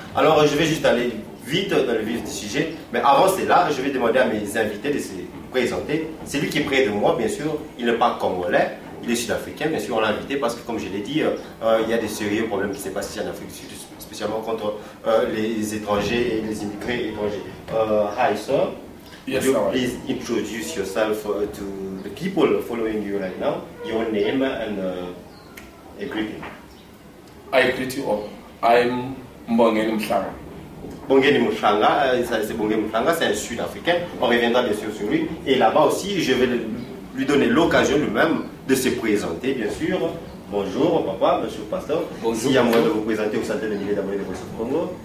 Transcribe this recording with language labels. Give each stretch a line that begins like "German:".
French: Alors, je vais juste aller vite dans le vif du sujet, mais avant cela, je vais demander à mes invités de se présenter. C'est lui qui est près de moi, bien sûr, il n'est pas congolais, il est sud-africain, bien sûr, on l'a invité parce que, comme je l'ai dit, il y a des sérieux problèmes qui se passent ici en Afrique du Sud, spécialement contre les étrangers et les immigrés étrangers.
English: Hi, sir. Yes, Would you please introduce yourself to the people following you right now, your name and a greeting. I greet you all. I'm Mbongeni Mhlanga.
French: Bongeni Mouchanga, c'est Bongeni Mouchanga, c'est un Sud-Africain. On reviendra bien sûr sur lui. Et là-bas aussi, je vais lui donner l'occasion lui-même de se présenter, bien sûr. Bonjour, papa, monsieur le pasteur. Bonjour. S'il y a moyen de vous présenter aux centaines de milliers d'abonnés de Voice of Congo.